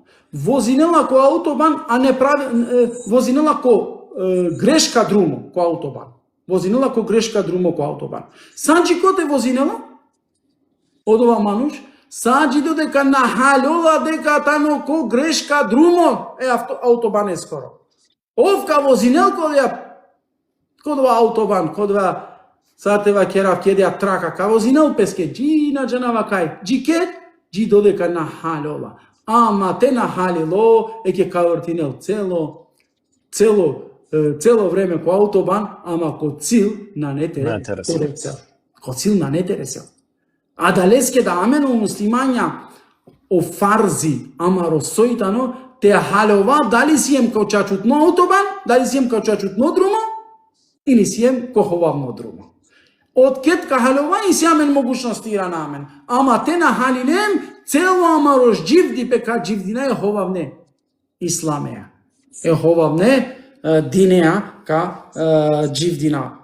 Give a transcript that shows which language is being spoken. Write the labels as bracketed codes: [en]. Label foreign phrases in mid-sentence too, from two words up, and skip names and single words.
[rom] Vozinela ko autoban, a ne pravi, vozinela ko greška drumo ko autoban. Vozinela ko greška drumo ko autoban. Sanči ko te vozinela? Od ova manuš? Sanči do deka nahalola deka tano ko greška drumo autoban je skoro. Ovka vozinel kod ova autoban, kod ova sateva kjerav kjedja traka, ka vozinel peske, dži na džanava kaj, dži ket, dži do deka nahalola. Ama te nahalilo, eke kavrtinel celo vreme ko autoban, ama ko cil na ne teresel. Ko cil na ne teresel. A da leske da ameno muslimanja o farzi, ama rosoitano, te halova, da li sijem kao čačutno autoban, da li sijem kao čačutno drumo, ili sijem ko hovavno drumo. Od ketka halova i sjamen mogućnosti iranamen. Ama te nahalilem, celo amaroš dživdi peka dživdina je hovavne islameja. Je hovavne dinea ka dživdina.